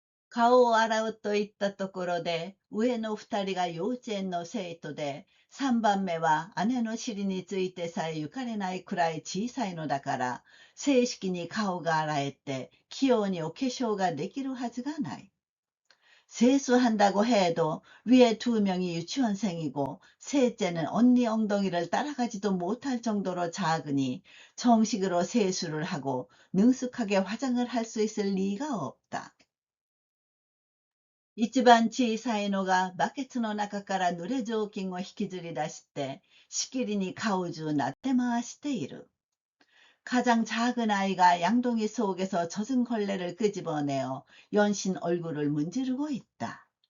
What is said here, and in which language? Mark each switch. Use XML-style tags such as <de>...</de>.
<ja>顔を洗うといったところで上の2人が幼稚園の生徒で、 3番目は姉の尻についてさえゆかれないくらい小さいのだから、正式に顔が洗えて器用にお化粧ができるはずがない。</ja> <ko>세수한다고 해도 위에 2명이 유치원생이고 셋째는 언니 엉덩이를 따라가지도 못할 정도로 작으니 정식으로 세수를 하고 능숙하게 화장을 할 수 있을 리가 없다.</ko> <ja>一番小さいのがバケツの中から濡れ雑巾を引きずり出してしきりに顔中なって回している。</ja> <ko>가장 작은 아이가 양동이 속에서 젖은 걸레를 끄집어내어 연신 얼굴을 문지르고 있다.</ko>